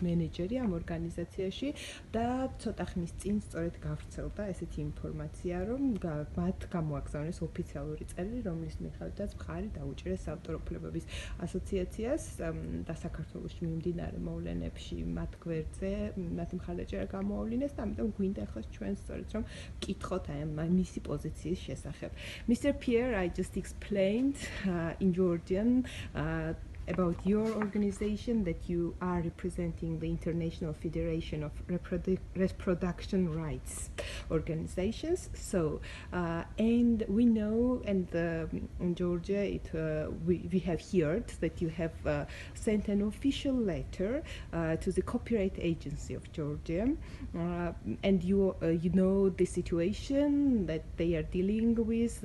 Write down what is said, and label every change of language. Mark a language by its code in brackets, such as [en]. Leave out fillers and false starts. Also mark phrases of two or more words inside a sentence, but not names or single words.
[ka] მენეჯერი ამ ორგანიზაციაში და ცოტა ხნის წინ სწორედ გავრცელდა ესეთი ინფორმაცია რომ მათ გამოაგზავნეს ოფიციალური წერილი, რომლის მიხედვითაც მხარი დაუჭირეს საავტორო უფლებების ასოციაციას და საქართველოში მიმდინარე მოვლენებში მათ გვერდზე მათი მხარდაჭერა გამოავლინეს და ამიტომ გვინდა ახლა ჩვენ სწორედ რომ ვკითხოთ აი მისი პოზიციის შესახებ. [en] Mr. Pierre, I just explained in Georgian about your organization that you are representing the International Federation of Reproduction Rights Organizations. So, and we know, and in Georgia, we have heard that you have sent an official letter to the Copyright Agency of Georgia, and you know the situation that they are dealing with.